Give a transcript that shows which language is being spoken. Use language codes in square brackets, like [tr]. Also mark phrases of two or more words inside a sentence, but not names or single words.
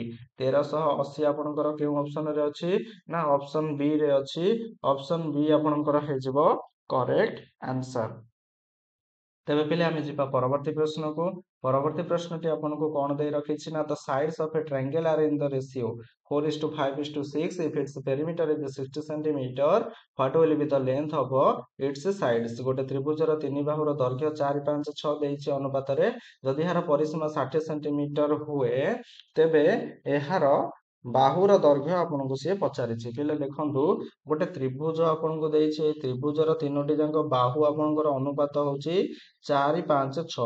[or] 1380 ଆପଣଙ୍କର କେଉଁ ଅପସନରେ ଅଛି? ନା [en] option B [or] ରେ ଅଛି। [en] option B [or] ଆପଣଙ୍କର ହେଇଯିବ [en] correct answer. [or] ତେବେ ପିଲେ ଆମେ ଯିବା ପରବର୍ତ୍ତୀ ପ୍ରଶ୍ନକୁ। ପରବର୍ତ୍ତୀ ପ୍ରଶ୍ନଟି ଆପଣଙ୍କୁ କଣ ଦେଇ ରଖିଛି ନା [en] the sides of a triangle are in the ratio 4:5:6 if its perimeter is 60 cm, what will be the length of its sides? [or] ଗୋଟେ ତ୍ରିଭୁଜର ତିନି ବାହୁର ଦୈର୍ଘ୍ୟ 4 5 6 ଦେଇଛି ଅନୁପାତରେ। ଯଦି ଏହାର ପରିସୀମା 60 ସେଣ୍ଟିମିଟର ହୁଏ, ତେବେ ଏହାର ବାହୁର ଦୈର୍ଘ୍ୟ ଆପଣଙ୍କୁ ସିଏ ପଚାରିଛି। ପିଲେ ଦେଖନ୍ତୁ, ଗୋଟେ ତ୍ରିଭୁଜ ଆପଣଙ୍କୁ ଦେଇଛି, ଏଇ ତ୍ରିଭୁଜର ତିନୋଟି ଯାକ ବାହୁ ଆପଣଙ୍କର ଅନୁପାତ ହଉଛି 4 5 6।